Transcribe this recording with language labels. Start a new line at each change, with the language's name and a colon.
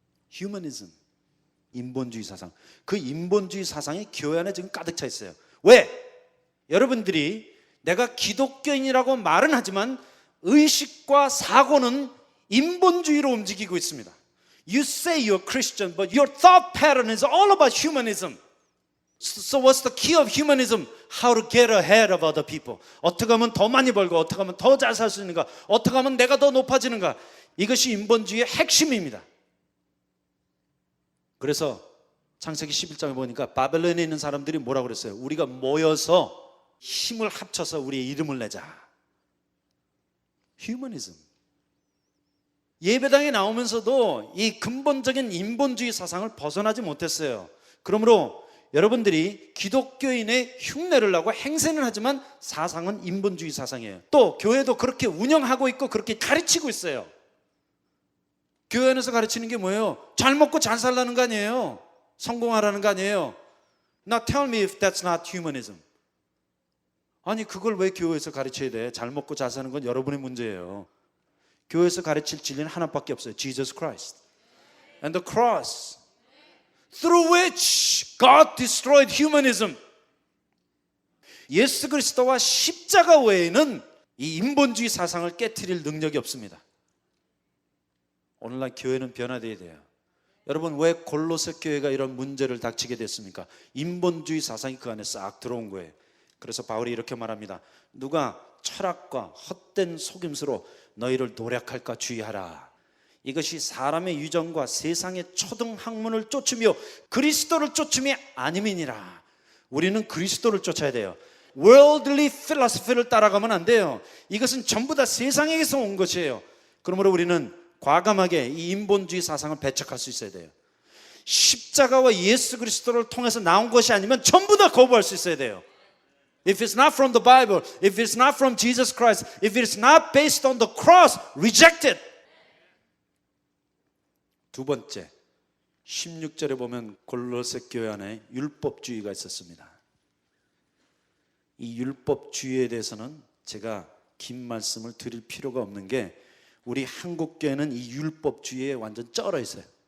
Korean: 휴머니즘, 인본주의 사상. 그 인본주의 사상이 교회 안에 지금 가득 차 있어요. 왜? 여러분들이 내가 기독교인이라고 말은 하지만 의식과 사고는 인본주의로 움직이고 있습니다.
English: You say you're Christian, but your thought pattern is all about humanism. So what's the key of humanism? How to get ahead of other people.
Korean: 어떻게 하면 더 많이 벌고 어떻게 하면 더 잘 살 수 있는가, 어떻게 하면 내가 더 높아지는가. 이것이 인본주의의 핵심입니다. 그래서 창세기 11장에 보니까 바벨론에 있는 사람들이 뭐라고 그랬어요? 우리가 모여서 힘을 합쳐서 우리의 이름을 내자. 휴머니즘. 예배당에 나오면서도 이 근본적인 인본주의 사상을 벗어나지 못했어요. 그러므로 여러분들이 기독교인의 흉내를 내고 행세는 하지만 사상은 인본주의 사상이에요. 또 교회도 그렇게 운영하고 있고 그렇게 가르치고 있어요. 교회 안에서 가르치는 게 뭐예요? 잘 먹고 잘 살라는 거 아니에요? 성공하라는 거 아니에요?
English: Now tell me if that's not humanism.
Korean: 아니 그걸 왜 교회에서 가르쳐야 돼? 잘 먹고 잘 사는 건 여러분의 문제예요. 교회에서 가르칠 진리는 하나밖에 없어요.
English: Jesus Christ and the cross through which God destroyed humanism.
Korean: 예수 그리스도와 십자가 외에는 이 인본주의 사상을 깨트릴 능력이 없습니다. 오늘날 교회는 변화되어야 돼요. 여러분, 왜 골로새 교회가 이런 문제를 닥치게 됐습니까? 인본주의 사상이 그 안에 싹 들어온 거예요. 그래서 바울이 이렇게 말합니다. 누가 철학과 헛된 속임수로 너희를 노략할까 주의하라. 이것이 사람의 유전과 세상의 초등 학문을 쫓으며 그리스도를 쫓음이 아님이니라. 우리는 그리스도를 쫓아야 돼요.
English: worldly philosophy
Korean: 를 따라가면 안 돼요. 이것은 전부 다 세상에서 온 것이에요. 그러므로 우리는 과감하게 이 인본주의 사상을 배척할 수 있어야 돼요. 십자가와 예수 그리스도를 통해서 나온 것이 아니면 전부 다 거부할 수 있어야 돼요.
English: If it's not from the Bible, if it's not from Jesus Christ, if it's not based on the cross, reject it.
Korean: 두 번째, 16절에 보면 골로새 교회 안에 율법주의가 있었습니다. 이 율법주의에 대해서는 제가 긴 말씀을 드릴 필요가 없는 게 우리 한국 교회는 이 율법주의에 완전 쩔어 있어요.